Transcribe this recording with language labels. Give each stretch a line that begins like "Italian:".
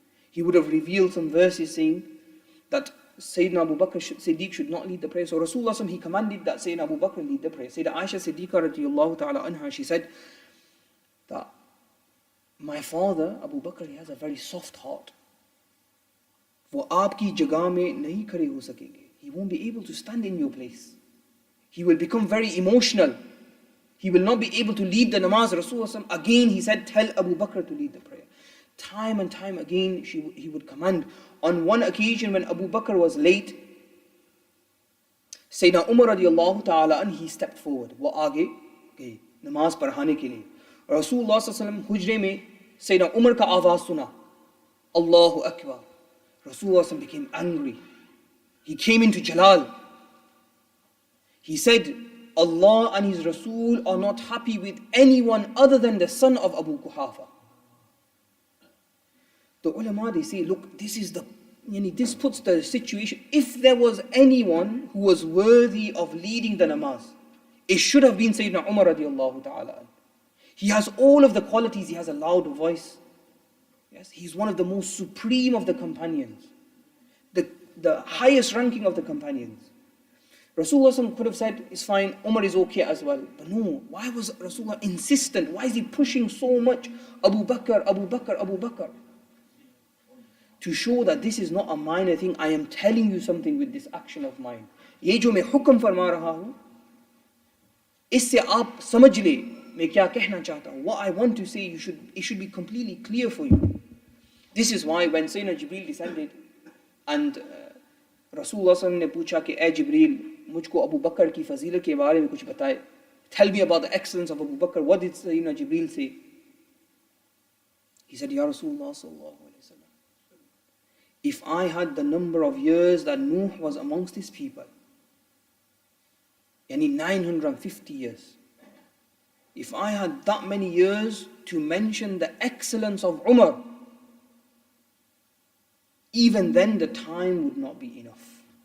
English: He would have revealed some verses saying that Sayyidina Abu Bakr Siddiq should not lead the prayer. So Rasulullah, he commanded that Sayyidina Abu Bakr lead the prayer. Sayyidina Aisha Siddiqa radiyallahu ta'ala anha, she said that my father, Abu Bakr, he has a very soft heart.
Hindi: वो आपकी जगह में नहीं खड़े हो सकेंगे.
English: He won't be able to stand in your place. He will become very emotional. He will not be able to lead the namaz. Rasulullah again, he said, tell Abu Bakr to lead the prayer. Time and time again, he would command. On one occasion when Abu Bakr was late, Sayyidina Umar radiallahu ta'ala anhu, he stepped forward.
Hindi: वो आगे गए नमाज पढ़ाने के लिए. Rasulullah sallallahu हुजरे में Sayyidina Umar का आवाज सुना, Allahu Akbar.
English: Rasulullah became angry. He came into Jalal. He said, Allah and His Rasul are not happy with anyone other than the son of Abu Quhafa. The ulama, they say, look, this puts the situation. If there was anyone who was worthy of leading the namaz, it should have been Sayyidina Umar radiallahu ta'ala. He has all of the qualities. He has a loud voice. Yes, he's one of the most supreme of the companions. The highest ranking of the companions. Rasulullah could have said, it's fine, Umar is okay as well. But no, why was Rasulullah insistent? Why is he pushing so much Abu Bakr, Abu Bakr, Abu Bakr? To show that this is not a minor thing. I am telling you something with this action of mine.
Hindi: ये जो मैं हुक्म फरमा रहा हूँ, इससे आप समझ ले मैं क्या कहना चाहता हूँ.
English: What I want to say, it should be completely clear for you. This is why when Sayyidina Jibreel descended and Rasulullah
Hindi: ने पूछा कि ए जिब्रील मुझको अबू बकर की फजीलत के बारे में कुछ बताए.
English: Tell me about the excellence of Abu Bakr. What did Sayyidina Jibreel say? He said, Ya Rasulullah sallallahu alayhi wa sallam, if I had the number of years that Nuh was amongst his people, yani 950 years, if I had that many years to mention the excellence of Umar, even then the time would not be enough.